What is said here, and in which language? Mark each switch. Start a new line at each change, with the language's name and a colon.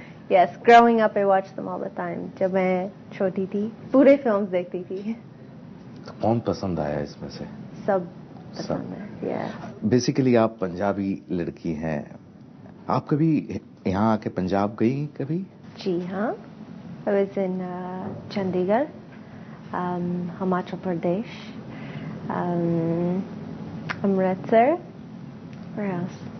English: Yes, growing up I watched them all the time.
Hindi: जब मैं छोटी थी पूरे फिल्म्स देखती थी. तो कौन पसंद आया इसमें से? सब पसंद है. Yeah. बेसिकली आप पंजाबी लड़की हैं. आप कभी यहाँ आके पंजाब गई कभी? जी हाँ.
English: I was in Chandigarh, Himachal Pradesh, Amritsar, where else?